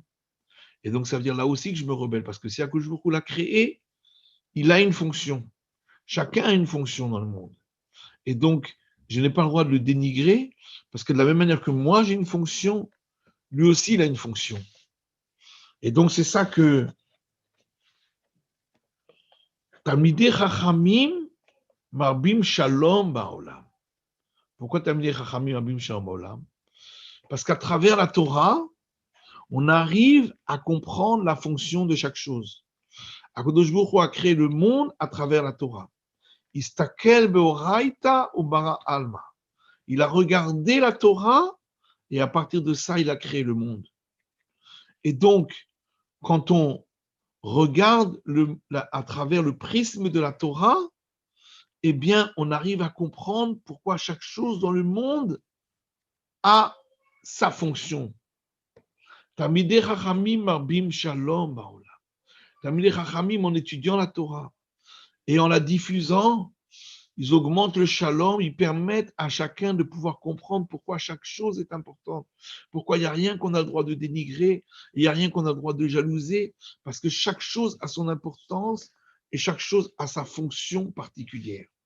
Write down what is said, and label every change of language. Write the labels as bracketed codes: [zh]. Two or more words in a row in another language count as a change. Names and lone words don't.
[fr] Et donc, ça veut dire là aussi que je me rebelle, parce que si [he] הקדוש ברוך הוא [fr] l'a créé, il a une fonction. Chacun a une fonction dans le monde. Et donc, je n'ai pas le droit de le dénigrer, parce que de la même manière que moi, j'ai une fonction, lui aussi, il a une fonction. Et donc, c'est ça que [he] תלמידי חכמים מרבים שלום בעולם. [fr] Pourquoi [he] תלמידי חכמים מרבים שלום בעולם? [fr] Parce qu'à travers la Torah, on arrive à comprendre la fonction de chaque chose. [he] הקדוש ברוך הוא [fr] a créé le monde à travers la Torah. [arc] אסתכל באורייתא וברא עלמא. [fr] Il a regardé la Torah et à partir de ça, il a créé le monde. Et donc, quand on regarde à travers le prisme de la Torah, eh bien, on arrive à comprendre pourquoi chaque chose dans le monde a sa fonction. [he] תלמידי חכמים מרבים שלום בעולם. תלמידי חכמים, [fr] en étudiant la Torah et en la diffusant, ils augmentent le shalom, ils permettent à chacun de pouvoir comprendre pourquoi chaque chose est importante, pourquoi il n'y a rien qu'on a le droit de dénigrer, il n'y a rien qu'on a le droit de jalouser, parce que chaque chose a son importance et chaque chose a sa fonction particulière.